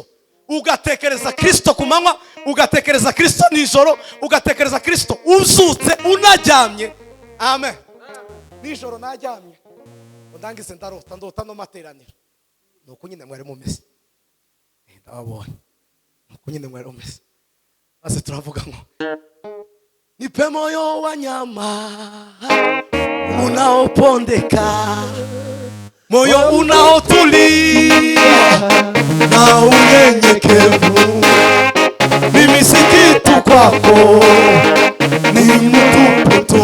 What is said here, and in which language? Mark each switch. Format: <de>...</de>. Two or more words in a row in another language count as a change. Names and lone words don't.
<rn>Ugatekereza Kristo ku manywa, ugatekereza Kristo nijoro, ugatekereza Kristo uzutse unaryamye. Amen. Nijoro naryamye ndangize ndota no materaniro, nuko nyine mwari mumeze ndababona, nuko nyine mwari mumeze, maze turavuga ngo</rn> <sw>nipe moyo wa nyama unaopondeka, moyo unaotulia na unyenyekevu. Mimi si kitu kwako, ni mtupu tu.</sw>